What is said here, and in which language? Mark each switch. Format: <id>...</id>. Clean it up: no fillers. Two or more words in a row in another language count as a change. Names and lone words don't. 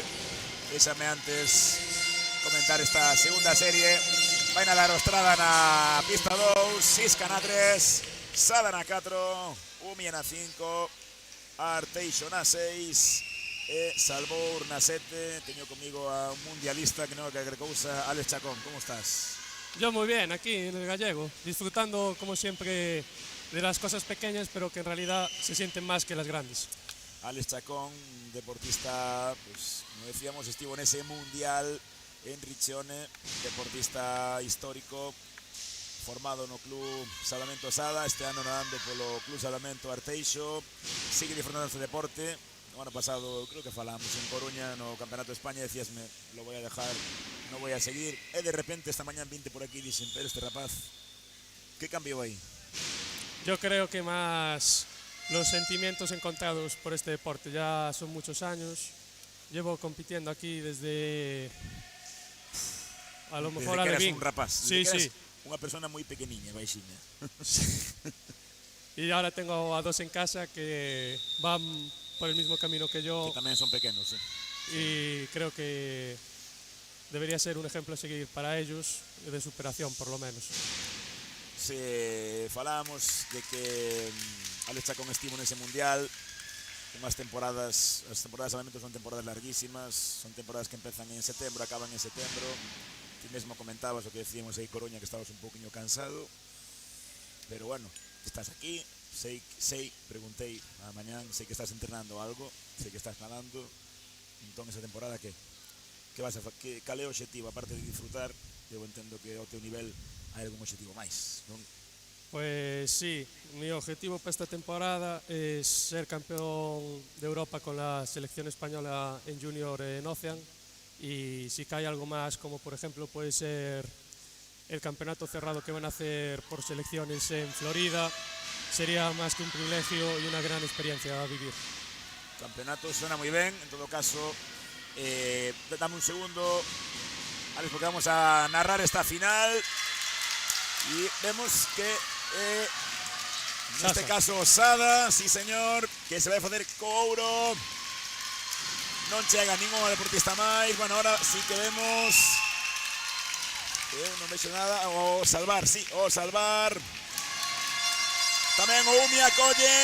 <gl>Déxame antes comentar esta segunda serie. Vai nadar Ostrada na pista 2, Sisca na 3, Sada na 4, Umia na 5, Arteixo na 6 e Salvour na 7. Teño comigo a un mundialista que non é que cousa, Alex Chacón. Como estás?</gl> <es>Yo muy bien, aquí en el Gallego, disfrutando como siempre de las cosas pequeñas, pero que en realidad se sienten más que las grandes.</es> <gl>Alex Chacón, deportista,</gl> <es>pues como decíamos,</es> <gl>estivo nese mundial en Riccione, deportista histórico, formado no Club Salvamento Sada, este ano nadando polo Club Salvamento Arteixo, sigue disfrutando deste deporte. No ano pasado creo que falamos en Coruña no Campeonato de España, decíasme,</gl> <es>lo voy a dejar, no voy a seguir,</es> <gl>e de repente esta mañana vinte por aquí y dixen, pero este rapaz, ¿qué cambió ahí?</gl> <es>Yo creo que más los sentimientos encontrados por este deporte, ya son muchos años, llevo compitiendo aquí desde a lo mejor desde que Alevín.</es> <gl>Eras un rapaz, sí, sí. Unha persona moi pequeniña, baixiña.</gl> <es>Y ahora tengo a dos en casa que van por el mismo camino que yo.</es> <gl>Que tamén son pequenos, sí.</gl> <es>Y creo que debería ser un ejemplo a seguir para ellos, de superación por lo menos.</es> <gl>Falábamos de que Alex Chacón estivo nese mundial, unhas temporadas, as temporadas de Salvamento son temporadas larguísimas, son temporadas que empezan en setembro, acaban en setembro. Ti mesmo comentabas o que decíamos aí Coruña, que estabas un poquinho cansado,</gl> <es>pero bueno,</es> <gl>estás aquí, sei, preguntei a mañán, sei que estás entrenando algo, sei que estás nadando, entón esa temporada que vas a cal é o obxectivo, aparte de disfrutar? Eu entendo que ao teu nivel hai algún obxectivo máis, non?</gl> <es>Pues sí, mi objetivo para esta temporada es ser campeón de Europa con la selección española en junior en Ocean, y si cae algo más, como por ejemplo puede ser el campeonato cerrado que van a hacer por selecciones en Florida, sería más que un privilegio y una gran experiencia a vivir. Campeonato suena muy bien, en todo caso, dame un segundo, Alex, porque vamos a narrar esta final y vemos que en este caso Sada, sí señor,</es> <gl>que se vai facer co ouro. Non chega ningún deportista máis.</gl> <es>Bueno, ahora sí que vemos,</es> <gl>non vexo nada, o Salvar, sí, o Salvar. Tamén o Umia colle.</gl>